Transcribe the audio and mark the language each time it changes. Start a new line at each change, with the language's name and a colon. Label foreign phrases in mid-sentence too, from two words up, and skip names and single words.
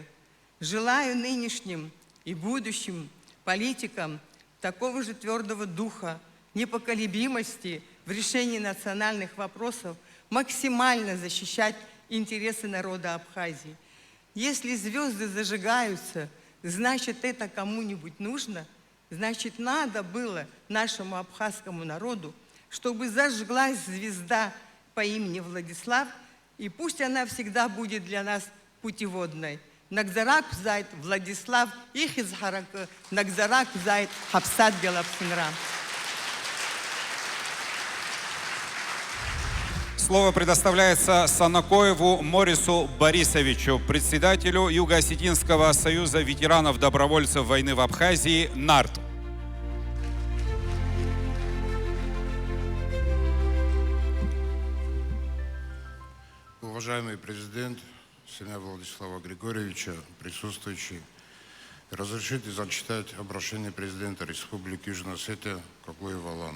Russian: Желаю нынешним и будущим политикам такого же твердого духа, непоколебимости в решении национальных вопросов, максимально защищать интересы народа Абхазии. Если звезды зажигаются, значит, это кому-нибудь нужно, значит, надо было нашему абхазскому народу, чтобы зажглась звезда по имени Владислав, и пусть она всегда будет для нас путеводной.
Abkhazian: Нагзарак зайд Владислав Ихизхарак, Нагзарак зайд Хапсат Белапсинра.
Russian: Слово предоставляется Санакоеву Морису Борисовичу, председателю Юго-Осетинского союза ветеранов-добровольцев войны в Абхазии «НАРТ». Уважаемый президент, сына Владислава Григорьевича, присутствующие, разрешите зачитать обращение президента Республики Южная Осетия Каглоева Алана.